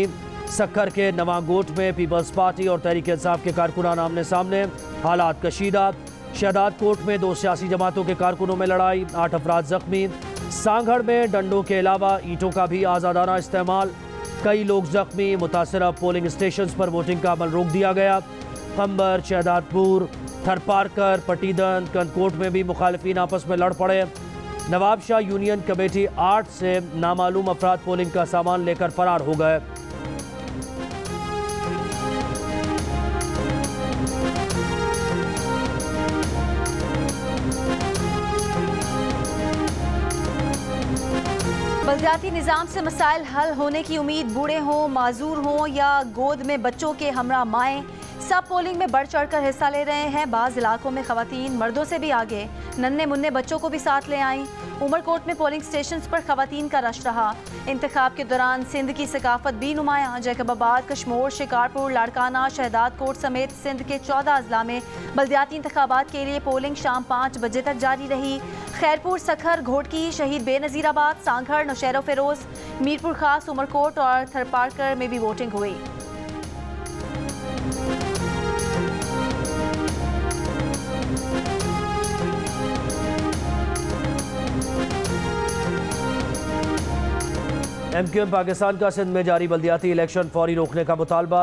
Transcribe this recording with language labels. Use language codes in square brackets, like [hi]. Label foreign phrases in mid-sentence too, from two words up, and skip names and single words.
[ur] سکھر کے نواگوٹھ میں پیپلز پارٹی اور تحریک انصاف کے کارکنان آمنے سامنے، حالات کشیدہ. شہداد کوٹ میں 2 سیاسی جماعتوں کے کارکنوں میں لڑائی، 8 افراد زخمی. سانگھڑ میں ڈنڈوں کے علاوہ اینٹوں کا بھی آزادانہ استعمال، کئی لوگ زخمی. मुतासरा [en] polling station [ur] پر ووٹنگ کا عمل روک دیا گیا. کھمبر، شہدادپور، تھرپارکر، پٹیدن، کندکوٹ میں بھی مخالفین آپس میں لڑ پڑے. نواب شاہ یونین کمیٹی 8 سے نامعلوم افراد پولنگ کا سامان لے کر فرار ہو گئے. بلدیاتی نظام سے مسائل حل ہونے کی امید، بوڑھے ہوں، معذور ہوں یا گود میں بچوں کے ہمراہ مائیں، سب پولنگ میں بڑھ چڑھ کر حصہ لے رہے ہیں. بعض علاقوں میں خواتین مردوں سے بھی آگے، ننھے منے بچوں کو بھی ساتھ لے آئیں. عمرکوٹ میں [en] polling station [ur] پر خواتین کا رش رہا۔ انتخاب کے دوران سندھ کی ثقافت بھی نمایاں. جیکب آباد، کشمور، شکارپور، لاڑکانہ، شہداد کوٹ سمیت سندھ کے 14 اضلاع میں بلدیاتی انتخابات کے لیے پولنگ شام 5 بجے تک جاری رہی. خیرپور، سکھر، گھوٹکی، شہید بینظیرآباد، سانگھڑ، نوشہرو فیروز، میرپور خاص، عمرکوٹ اور تھرپارکر میں بھی ووٹنگ ہوئی. MQM پاکستان کا سندھ میں جاری بلدیاتی الیکشن فوری روکنے کا مطالبہ.